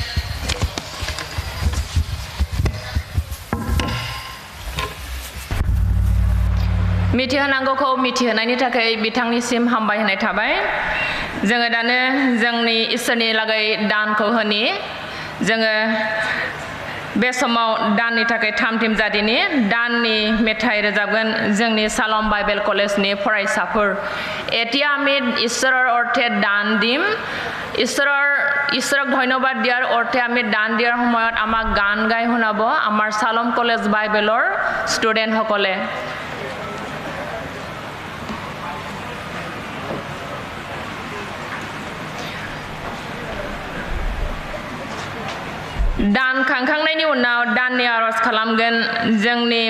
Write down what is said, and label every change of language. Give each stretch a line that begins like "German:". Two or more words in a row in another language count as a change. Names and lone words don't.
Bodo: मिथिहोनांगौखौ मिथिहोनायनि थाखाय बिथांनिसिम हामबाय होनाय थाबाय जोङो दानो जोंनि इसोरनि लागै दानखौ होनि जोङो बे समाव दाननि थाखाय थाम-थिम जादिनि दाननि मेथाइ रोजाबगोन जोंनि सालम बाइबेल कलेजनि फरायसाफोर
Assamese: এতিয়া আমি ঈশ্বৰৰ অৰ্থে দান দিম ঈশ্বৰক ধন্যবাদ দিয়াৰ অৰ্থে আমি দান দিয়াৰ সময়ত আমাক গান গাই শুনাব আমাৰ সালম কলেজ বাইবেলৰ ষ্টুডেণ্ট সকলে
Bodo: दान खांखांनायनि उनाव दाननि आरज खालामगोन जोंनि